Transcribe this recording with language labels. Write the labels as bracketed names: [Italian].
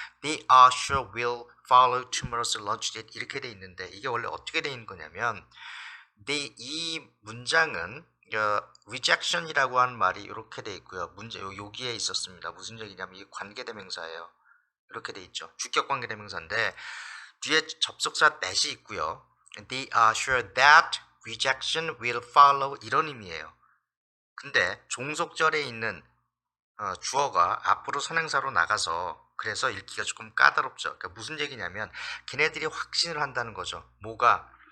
[English] They are sure will follow tomorrow's lunch date, [Korean] 이렇게 돼 있는데 이게 원래 어떻게 돼 있는 거냐면 이 문장은 rejection이라고 하는 말이 이렇게 돼 있고요. 여기에 있었습니다. 무슨 얘기냐면 이게 관계대명사예요. 이렇게 돼 있죠. 주격 관계대명사인데 뒤에 접속사 that이 있고요. [English] They are sure that rejection will follow, [Korean] 이런 의미예요. 근데 종속절에 있는 주어가 앞으로 선행사로 나가서 그래서 읽기가 조금 까다롭죠. 그러니까 무슨 얘기냐면 걔네들이 확신을 한다는 거죠. 뭐가?